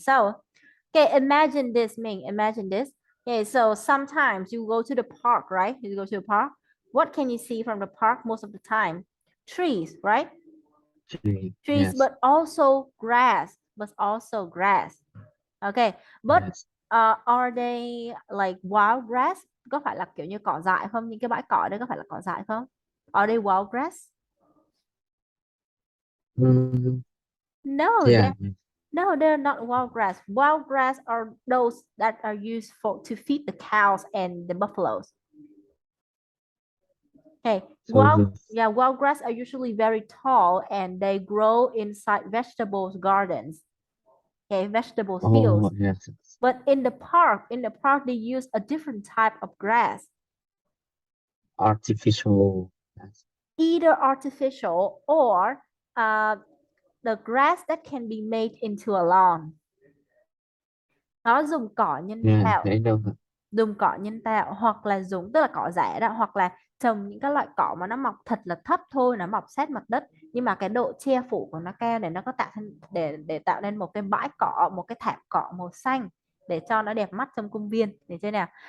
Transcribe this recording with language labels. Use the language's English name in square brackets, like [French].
[English] So, okay, imagine this, Ming. Imagine this. Okay, so sometimes you go to the park, right? You go to the park. What can you see from the park most of the time? Trees, right? tree. Trees, Yes, but also grass. But also grass. Okay, but yes. are they like wild grass? [Vietnamese] Có phải là kiểu như cỏ dại không? Những cái bãi cỏ đấy có phải là cỏ dại không? [English] Are they wild grass? Mm, No, yeah, they're not wild grass. Wild grass are those that are used for to feed the cows and the buffaloes. Okay, so the wild grass are usually very tall and they grow inside vegetables gardens. Okay, vegetable oh fields. yes, But in the park they use a different type of grass, artificial. Yes. either artificial or uh, the grass that can be made into a lawn. [Vietnamese] Nó dùng cỏ nhân [English] Yeah, [Vietnamese] tạo, [English] I know that. [Vietnamese] dùng cỏ nhân tạo hoặc là dùng tức là cỏ rẻ đó, hoặc là trồng những cái loại cỏ mà nó mọc thật là thấp thôi, nó mọc sát mặt đất nhưng mà cái độ che phủ của nó cao để nó có tạo thành để tạo nên một cái bãi cỏ, một cái thảm cỏ màu xanh để cho nó đẹp mắt trong công viên, để chơi nào.